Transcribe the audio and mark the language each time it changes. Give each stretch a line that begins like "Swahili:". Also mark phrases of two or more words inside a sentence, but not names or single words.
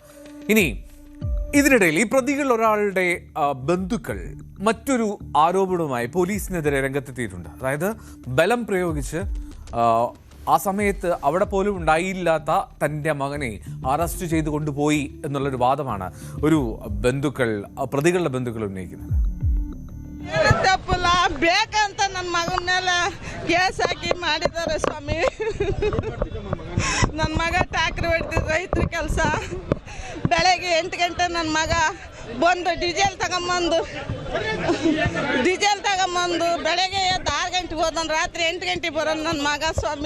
Malayalam: ഇനി ഇതിനിടയിൽ ഈ പ്രതികളിൽ ഒരാളുടെ ബന്ധുക്കൾ മറ്റൊരു ആരോപണവുമായി പോലീസിനെതിരെ രംഗത്തെത്തിയിട്ടുണ്ട്. അതായത് ബലം പ്രയോഗിച്ച് ആ സമയത്ത് അവിടെ പോലും ഉണ്ടായില്ലാത്ത തൻ്റെ മകനെ അറസ്റ്റ് ചെയ്ത് കൊണ്ടുപോയി എന്നുള്ളൊരു വാദമാണ് ഒരു പ്രതികളുടെ ബന്ധുക്കൾ ഉന്നയിക്കുന്നത്.
Kannada: ತಪ್ಪಲ್ಲ ಬೇಕಂತ ನನ್ನ ಮಗನ್ನೆಲ್ಲ ಕೇಸ್ ಹಾಕಿ ಮಾಡಿದ್ದಾರೆ ಸ್ವಾಮಿ. ನನ್ನ ಮಗ ಟ್ಯಾಕ್ರಿ ಹೊಡ್ತಿದ್ದು ರೈತರ ಕೆಲಸ. ಬೆಳಗ್ಗೆ 8 ಗಂಟೆ ನನ್ನ ಮಗ ಬಂದು ಡೀಸೆಲ್ ತಗೊಂಬಂದು ಬೆಳಗ್ಗೆ 6 ಗಂಟೆಗೆ ಹೋದನು, ರಾತ್ರಿ 8 ಗಂಟೆಗೆ ಬರೋನು ನನ್ನ ಮಗ ಸ್ವಾಮಿ.